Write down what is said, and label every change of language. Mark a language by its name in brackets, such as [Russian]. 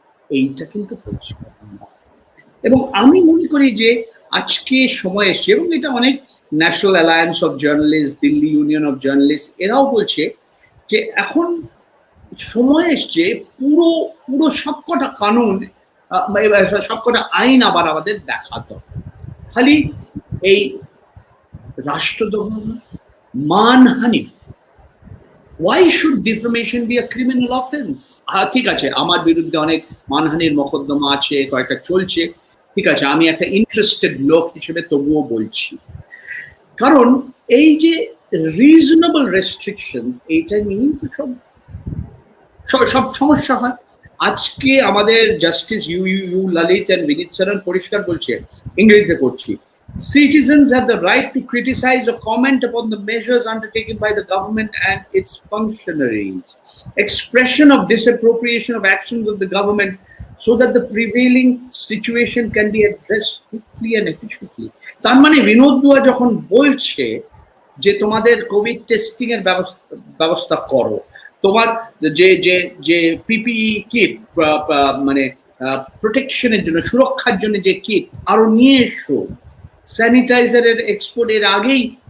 [Bangla] এইটা কিন্তু পরিষ্কার। এবং আমি মনে করি যে আজকে সময় এসছে, এবং এটা অনেক national alliance of journalist, Delhi union of journalist এরাও বলছে যে এখন সময় এসছে পুরো পুরো সবকটা কানুন, সবকটা আইন আবার আমাদের দেখা দরকার। খালি এই রাষ্ট্রদ্রোহ, মানহানি, [English] why should defamation be a criminal offense? [Bangla] ঠিক আছে, আমার বিরুদ্ধে অনেক মানহানির মোকদ্দমা আছে, কয়েকটা চলছে, ঠিক আছে, আমি একটা ইন্টারেস্টেড লোক হিসেবে তবুও বলছি, কারণ এই যে রিজনেবল রেস্ট্রিকশন, এইটা নিয়েই তো সব সমস্যা হয়। আজকে আমাদের জাস্টিস ইউ ললিত এন্ড বিনীত সরন পরিষ্কার বলছে, ইংরেজিতে করছি, [English] citizens have the right to criticize or comment upon the measures undertaken by the government and its functionaries. Expression of disapprobation of actions of the government so that the prevailing situation can be addressed quickly and efficiently. [Bangla] তার মানে বিনোদ দুয়া যখন বলছে যে তোমাদের Covid testing এর ব্যবস্থা করো, তোমার যে পিপিই কিট, মানে প্রোটেকশনের জন্য, সুরক্ষার জন্য যে কিট আরো নিয়ে এসো, স্যানিটাইজারের এক্সপোর্ট এর আগেই